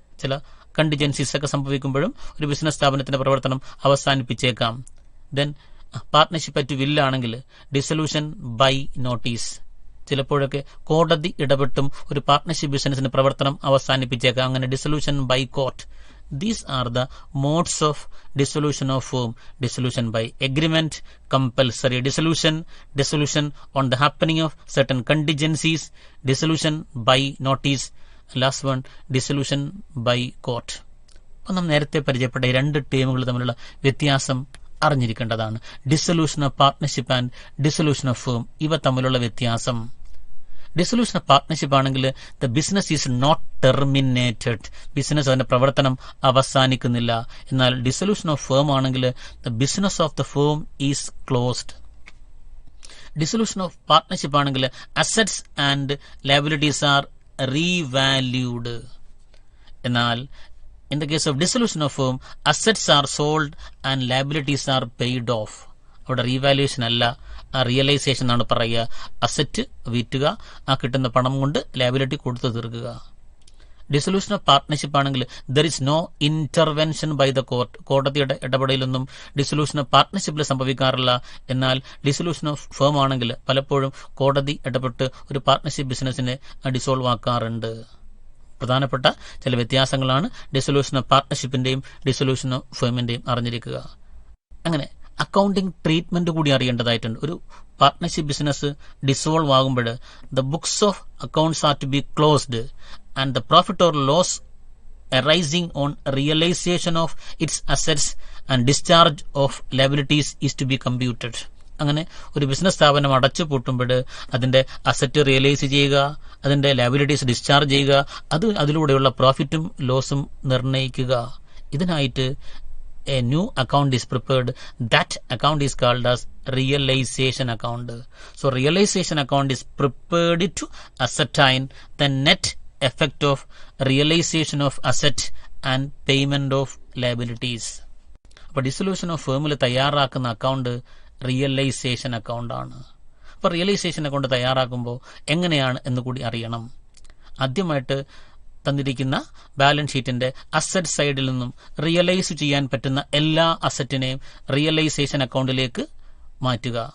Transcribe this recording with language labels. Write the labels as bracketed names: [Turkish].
[Malayalam] ചില കണ്ടിജൻസീസ് ഒക്കെ സംഭവിക്കുമ്പോഴും ഒരു ബിസിനസ് സ്ഥാപനത്തിന്റെ പ്രവർത്തനം അവസാനിപ്പിച്ചേക്കാം. ദെൻ പാർട്ട്ണർഷിപ്പ് ആയിട്ട് വില്ലാണെങ്കിൽ ഡിസൊല്യൂഷൻ ബൈ നോട്ടീസ്. ചിലപ്പോഴൊക്കെ കോടതി ഇടപെട്ടും ഒരു പാർട്ട്ണർഷിപ്പ് ബിസിനസിന്റെ പ്രവർത്തനം അവസാനിപ്പിച്ചേക്കാം. അങ്ങനെ dissolution by court. [English] These are the modes of dissolution of firm: dissolution by agreement, compulsory dissolution, dissolution on the happening of certain contingencies, dissolution by notice, last one dissolution by court. [Malayalam] അപ്പോൾ നാം നേരത്തെ പരിചയപ്പെട്ട ഈ 2 ടേമുകൾ തമ്മിലുള്ള വ്യത്യാസം അറിഞ്ഞിരിക്കേണ്ടതാണ്. Dissolution of partnership and dissolution of firm, ഇവ തമ്മിലുള്ള വ്യത്യാസം. ഡിസൊല്യൂഷൻ ഓഫ് പാർട്ട്ണർഷിപ്പ് ആണെങ്കിൽ [English] the business is not terminated, [Malayalam] business അതിന്റെ പ്രവർത്തനം അവസാനിക്കുന്നില്ല. എന്നാൽ ഡിസൊല്യൂഷൻ ഓഫ് ഫേം ആണെങ്കിൽ [English] The business of the firm is closed. [Malayalam] Dissolution of partnership ആണെങ്കിൽ [English] Assets and liabilities are revalued. എന്നാൽ in the case of dissolution of firm, assets are sold and liabilities are paid off. [Malayalam] അവിടെ revaluation അല്ല, realisation ആണ് പറയുക. Asset വിറ്റുക, ആ കിട്ടുന്ന പണം കൊണ്ട് ലയബിലിറ്റി കൊടുത്തു തീർക്കുക. ഡിസൊല്യൂഷൻ ഓഫ് പാർട്ട്ണർഷിപ്പ് ആണെങ്കിൽ [English] There is no intervention by the court. [Malayalam] കോടതിയുടെ ഇടപെടലൊന്നും ഡിസൊല്യൂഷൻ ഓഫ് പാർട്ട്ണർഷിപ്പിൽ സംഭവിക്കാറില്ല. എന്നാൽ ഡിസൊല്യൂഷൻ ഓഫ് ഫേം ആണെങ്കിൽ പലപ്പോഴും കോടതി ഇടപെട്ട് ഒരു പാർട്ട്ണർഷിപ്പ് ബിസിനസിനെ ഡിസോൾവ് ആക്കാറുണ്ട്. പ്രധാനപ്പെട്ട ചില വ്യത്യാസങ്ങളാണ് ഡിസൊല്യൂഷൻ ഓഫ് പാർട്ട്ണർഷിപ്പിന്റെയും ഡിസൊല്യൂഷൻ ഓഫ് ഫേമിന്റെയും അറിഞ്ഞിരിക്കുക. അങ്ങനെ അക്കൗണ്ടിംഗ് ട്രീറ്റ്മെന്റ് കൂടി അറിയേണ്ടതായിട്ടുണ്ട്. ഒരു പാർട്ട്ണർഷിപ്പ് ബിസിനസ് ഡിസോൾവ് ആകുമ്പോൾ [English] The books of accounts are to be closed and the profit or loss arising on realization of its assets and discharge of liabilities is to be computed. [Malayalam] അങ്ങനെ ഒരു business സ്ഥാപനം അടച്ചു പൂട്ടുമ്പോൾ അതിന്റെ asset realise ചെയ്യുക, അതിന്റെ liabilities discharge ചെയ്യുക, അതിലൂടെയുള്ള പ്രോഫിറ്റും ലോസും നിർണ്ണയിക്കുക. [English] ഇതിനായിട്ട് a new account is prepared. That account is called as realization account. So realization account is prepared to ascertain the net effect of realization of asset and payment of liabilities. [Malayalam] അപ്പോൾ dissolution of ഫേമിൽ തയ്യാറാക്കുന്ന account realisation account ആണ്. അപ്പോൾ realisation account തയ്യാറാക്കുമ്പോൾ എങ്ങനെയാണ് എന്ന് കൂടി അറിയണം. ആദ്യമായിട്ട് തന്നിരിക്കുന്ന ബാലൻസ് ഷീറ്റിന്റെ അസറ്റ് സൈഡിൽ നിന്നും റിയലൈസ് ചെയ്യാൻ പറ്റുന്ന എല്ലാ അസറ്റിനെയും റിയലൈസേഷൻ അക്കൗണ്ടിലേക്ക് മാറ്റുക.